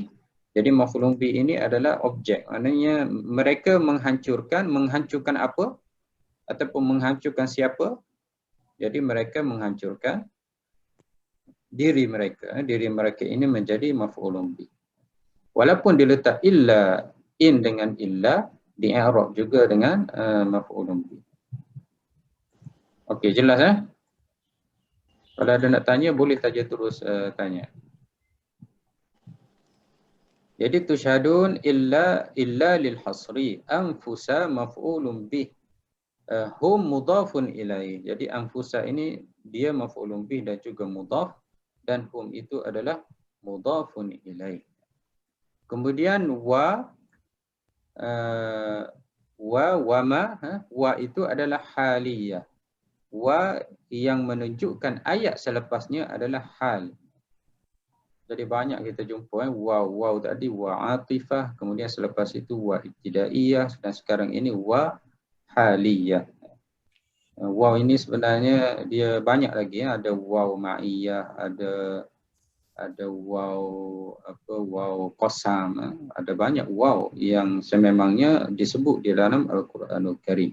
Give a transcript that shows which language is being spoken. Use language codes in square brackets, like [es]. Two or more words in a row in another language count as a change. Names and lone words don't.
[ms] Jadi [ar] مفعول به [ms] ini adalah objek. Maknanya mereka menghancurkan apa? Ataupun menghancurkan siapa? Jadi mereka menghancurkan diri mereka. Diri mereka ini menjadi [ar] مفعول به. [ms] Walaupun diletak illa, in dengan illa, di i'rab juga dengan [ar] مفعول به. [ms] Okey, jelas Kalau ada nak tanya boleh saja terus tanya. [ar] Jadi تشهدون إلا للحصر أنفس مفعول به. هم مضاف إليه. [ms] Jadi anfusa ini dia [ar] مفعول به [ms] dan juga mudhaf, dan hum itu adalah [ar] مضاف إليه. [ms] Kemudian wa ma, wa itu adalah haliyah. Wa yang menunjukkan ayat selepasnya adalah hal. Jadi banyak kita jumpa waw tadi [ar] واو عاطفة, [ms] kemudian selepas itu [ar] واو ابتدائية, [ms] dan sekarang ini [ar] واو حالية. [ms] Waw ini sebenarnya dia banyak lagi ada [ar] واو معية, [ms] ada [ar] واو قسم, [ms] ada banyak waw yang sememangnya disebut di dalam Al-Quranul Karim.